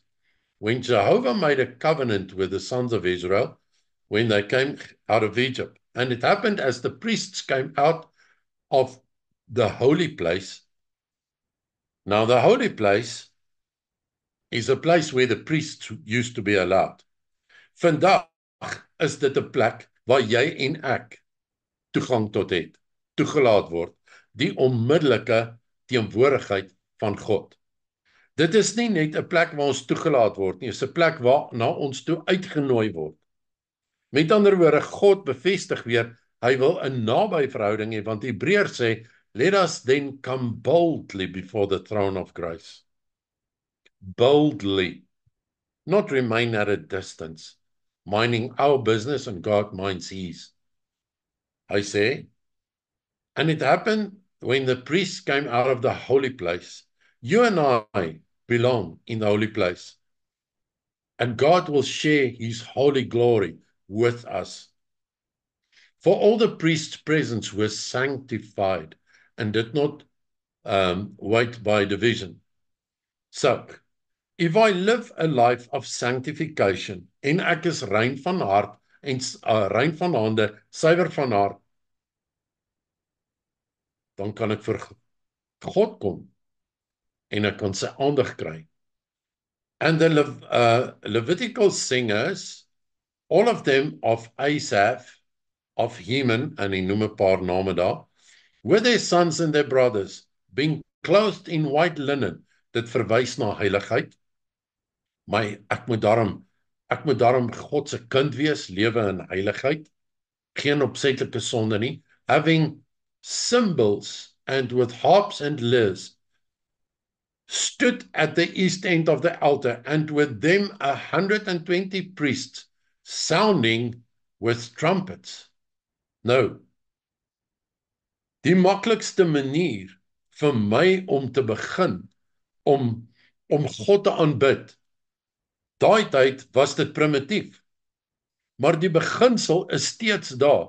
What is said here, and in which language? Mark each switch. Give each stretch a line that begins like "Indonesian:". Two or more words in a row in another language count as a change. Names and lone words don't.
English: When Jehovah made a covenant with the sons of Israel, when they came out of Egypt, and it happened as the priests came out of the holy place. Now, the holy place is a place where the priests used to be allowed.
Afrikaans: Vandag is dit 'n plek waar jy en ek toegang tot het, toegelaat word, die onmiddellike teenwoordigheid van God. Dit is nie net 'n plek waar ons toegelaat word nie, dit is 'n plek waar na ons toe uitgenooi word. Met ander woorde, God bevestig weer, hy wil 'n naby verhouding hê, want Hebreërs sê,
English: let us then come boldly before the throne of grace. Boldly, not remain at a distance, minding our business and God minds his.
Afrikaans: Hy sê,
English: and it happened when the priests came out of the holy place. You and I belong in the holy place. And God will share his holy glory with us. For all the priests' presence was sanctified and did not wait by division. So, if I live a life of sanctification,
Afrikaans: en ek is rein van hart en rein van hande, suiwer van hart, dan kan ek vir God kom en ek kan sy aandag kry.
English: And the Levitical singers, all of them of Asaph, of Heman,
Afrikaans: en hy noem 'n paar name daar,
English: with their sons and their brothers, being clothed in white linen,
Afrikaans: dit verwys na heiligheid. Ek moet daarom God se kind wees, lewe in heiligheid, geen opsetlike sonde nie,
English: having cymbals and with harps and lyres, stood at the east end of the altar, and with them 120 priests, sounding with trumpets.
Afrikaans: Nou, die maklikste manier vir my om te begin, om God te aanbid, daai tyd was dit primitief, maar die beginsel is steeds daar.